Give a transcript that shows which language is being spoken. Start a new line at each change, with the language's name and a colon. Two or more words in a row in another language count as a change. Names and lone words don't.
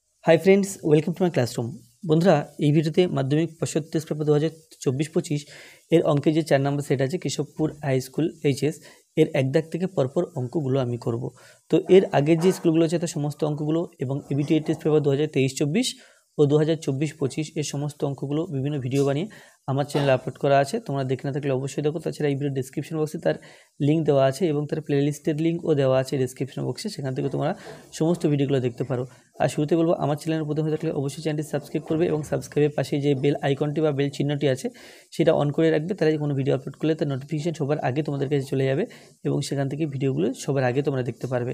English: Hi friends welcome to my classroom.
Bangla: বন্ধুরা এই ভিডিওতে মাধ্যমিক পর্ষদ টেস্ট পেপার 2024-25 এর অঙ্কের যে 4 নম্বর সেট আছে কেশবপুর হাই স্কুল এইচএস এর এক দাগ থেকে পরপর অঙ্কগুলো আমি করব। তো এর আগের যে স্কুলগুলো আছে তার সমস্ত অঙ্কগুলো এবং এবিটিএ টেস্ট পেপার 2023-24 আর 2024-25 এর সমস্ত অঙ্কগুলো বিভিন্ন ভিডিও বানিয়ে আমার চ্যানেলে আপলোড করা আছে। তোমরা দেখে না থাকলে অবশ্যই দেখো। ताछाड़ा এই ভিডিওর ডেসক্রিপশন বক্সে তার লিঙ্ক দেওয়া আছে এবং তার প্লেলিস্টের লিঙ্কও দেওয়া আছে ডেসক্রিপশন বক্সে, সেখান থেকে তোমরা সমস্ত ভিডিওগুলো দেখতে পারো। আর শুরুতে বলবো আমার চ্যানেলের প্রথম হয়ে থাকলে অবশ্যই চ্যানেলটি সাবস্ক্রাইব করবে এবং সাবস্ক্রাইবের পাশে যে বেল আইকনটি বা বেল চিহ্নটি আছে সেটা অন করে রাখবে, তাহলে কোনো ভিডিও আপলোড করলে তার নোটিফিকেশন সবার আগে তোমাদের কাছে চলে যাবে এবং সেখান থেকে ভিডিওগুলো সবার আগে তোমরা দেখতে পারবে।